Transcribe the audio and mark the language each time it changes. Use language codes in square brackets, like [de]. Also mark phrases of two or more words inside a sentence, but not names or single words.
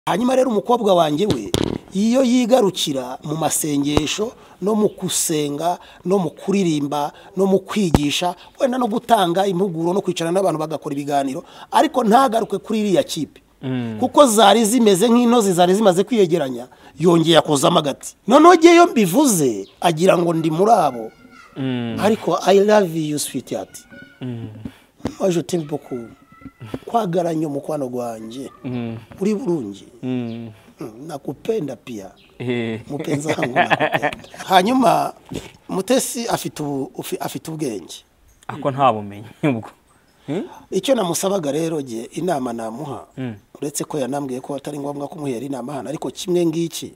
[rw] hanyuma rero umukobwa wanjye we iyo yigarukira mu masengesho no mu kusenga no mu kuririmba no mu kwigisha wenda no gutanga impuguro no kwicarana n'abantu bagakora ibiganiro ariko ntagaruke kuri iriya kipe kuko zari zimeze nk'intozi zari zimaze kwiyegeranya yongeye akozamo agati noneho ngeyo mbivuze agira ngo ndi muri abo ariko [en] I love you sweetheart [fr] je t'aime beaucoup [lg] kwagaranya umukwano gwanjye uri burungi [sw] nakupenda pia mupenzi wangu nakupenda [rw] hanyuma Mutesi afite ubwenge ako nta bumenyi ubwo icyo namusabaga rero je inama namuha uretse ko yanambwiye ko atari ngombwa kumuhera inama hano ariko kimwe ngiki